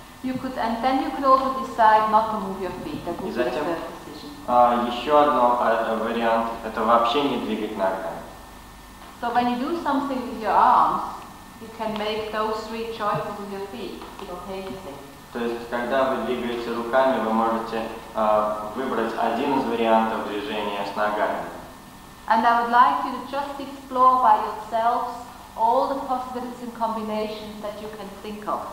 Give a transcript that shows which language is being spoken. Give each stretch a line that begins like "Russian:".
English: And then you could also decide not to move your feet. That would be a third decision.
Russian: Еще один вариант – это вообще не двигать ногами.
English: So when you do something with your arms, you can make those three choices with your feet simultaneously.
Russian: То есть, когда вы двигаете руками, вы можете выбрать один из вариантов движения с ногами.
English: And I would like you to just explore by yourselves all the possibilities and combinations that you can think of.